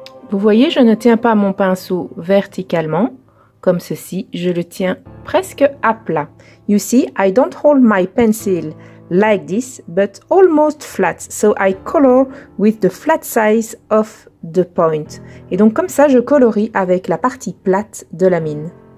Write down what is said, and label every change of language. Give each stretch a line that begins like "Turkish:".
French: Vous voyez, je ne tiens pas mon pinceau verticalement, comme ceci, je le tiens presque à plat.
English: You see, I don't hold my pencil like this, but almost flat, so I color with the flat size of the point.
French: Et donc comme ça, je colorie avec la partie plate de la mine.